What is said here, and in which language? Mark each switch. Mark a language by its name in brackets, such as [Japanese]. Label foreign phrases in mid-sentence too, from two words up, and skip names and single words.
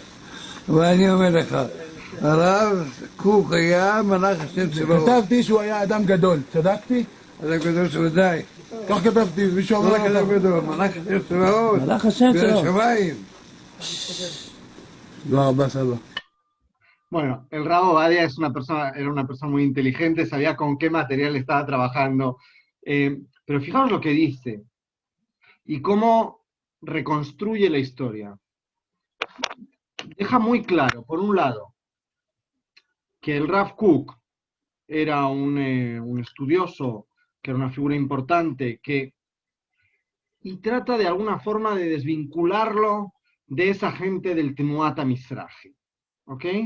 [Hebrew] ואני אומר לך, הרב קוק היה מלאך של צבאות. כתבתי שהוא היה אדם גדול, צדקתי? אדם גדול שוודאי. כך כתבתי, מישהו אמר מלאך אדם גדול, מלאך של צבאות. מלאך השם צבאות. בשמיים. תודה רבה סבא. [Spanish] Bueno, el Rav Ovadia era una persona muy inteligente, sabía con qué material estaba trabajando, pero fijaos lo que dice y cómo reconstruye la historia. Deja muy claro, por un lado, que el Rav Kook era un estudioso, que era una figura importante, y trata de alguna forma de desvincularlo de esa gente del Temuat Mizrahi, ¿ok?